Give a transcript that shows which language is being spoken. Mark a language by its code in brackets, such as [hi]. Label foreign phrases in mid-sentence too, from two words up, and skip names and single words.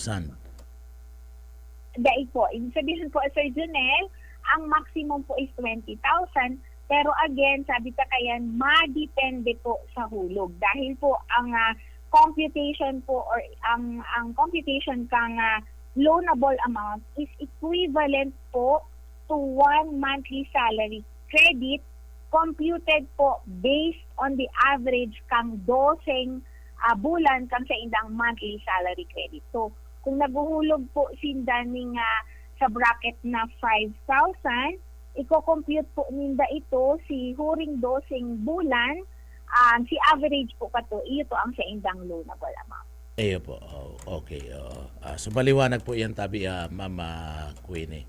[bik] Dahil po, ibig sabihin po, Sir Junel, ang maximum po is 20,000, pero again, sabi ta kayan, madepende po sa hulog. [en] Dahil po, ang computation po or ang computation kang loanable amount is equivalent po to 1 monthly salary credit computed po based on the average [bik] kang 12 bulan kang sa indang [en] monthly salary credit. [bik] So, kung naguhulog po sinda ning sa bracket na 5,000, i-compute po ninda ito si huring 12 bulan, si average po kato, iyo to ang sa indang [en] loanable amount. [bik] Ayo po. Okay. So baliwanag po yan tabi Mama Queenie.